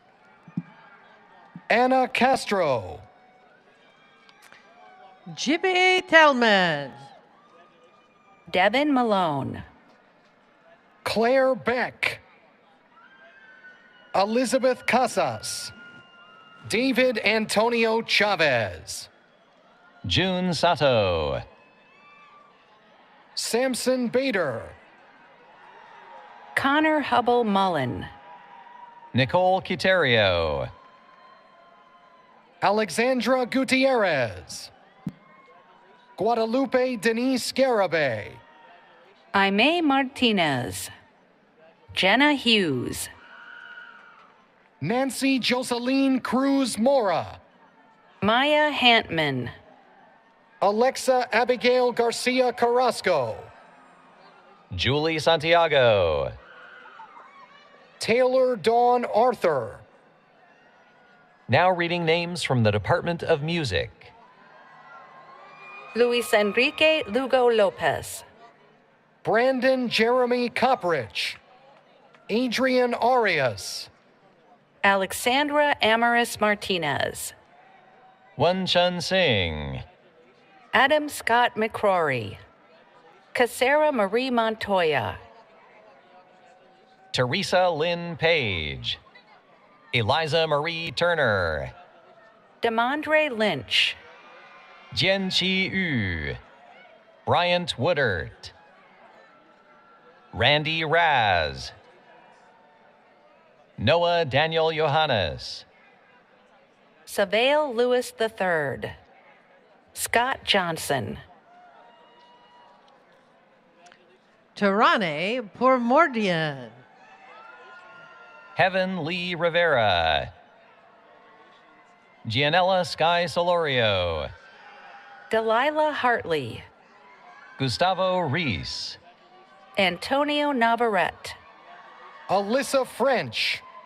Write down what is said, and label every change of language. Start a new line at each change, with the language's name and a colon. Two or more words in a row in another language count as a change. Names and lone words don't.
English: Anna Castro. Jibby Tellman. Devin Malone. Claire Beck. Elizabeth Casas. David Antonio Chavez. June Sato. Samson Bader. Connor Hubble Mullen. Nicole Quiterio. Alexandra Gutierrez. Guadalupe Denise Garabay. Aimee Martinez. Jenna Hughes. Nancy Joseline Cruz Mora. Maya Hantman. Alexa Abigail Garcia Carrasco. Julie Santiago. Taylor Dawn Arthur. Now reading names from the Department of Music. Luis Enrique Lugo Lopez. Brandon Jeremy Coprich. Adrian Arias. Alexandra Amaris Martinez. Wen Chun Sing. Adam Scott McCrory. Casera Marie Montoya. Teresa Lynn Page. Eliza Marie Turner, Demondre Lynch, Jianqi Yu, Bryant Woodert, Randy Raz, Noah Daniel Johannes, Savale Lewis III, Scott Johnson, Tarane Pourmordian, Heaven Lee Rivera, Gianella Sky Solorio, Delilah Hartley, Gustavo Reese, Antonio Navarrete, Alyssa French,